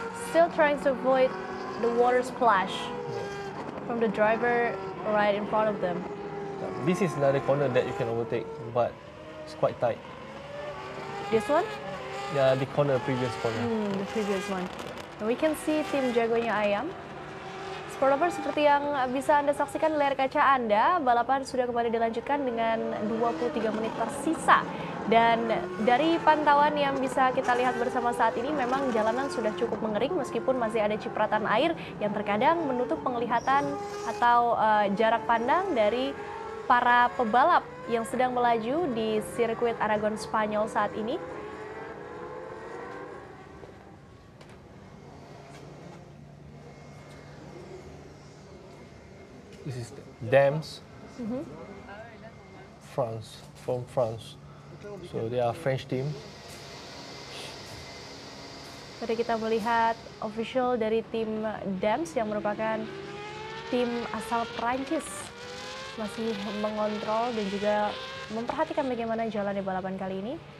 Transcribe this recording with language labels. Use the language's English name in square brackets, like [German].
[English] Still trying to avoid the water splash from the driver right in front of them. This is another corner that you can overtake, but it's quite tight. This one? Yeah, the corner, previous corner. The previous one. And we can see Team Jagonya Ayam [Indonesian] Sport lovers, seperti yang bisa Anda saksikan di layar kaca Anda, balapan sudah kembali dilanjutkan dengan 23 menit tersisa. Dan dari pantauan yang bisa kita lihat bersama saat ini, memang jalanan sudah cukup mengering meskipun masih ada cipratan air yang terkadang menutup penglihatan atau jarak pandang dari para pebalap yang sedang melaju di sirkuit Aragon Spanyol saat ini. [English] This is Dams, France, from France. So they are French team. [Indonesian] Tadi kita melihat official dari tim Dams yang merupakan tim asal Prancis masih mengontrol dan juga memperhatikan bagaimana jalannya balapan kali ini.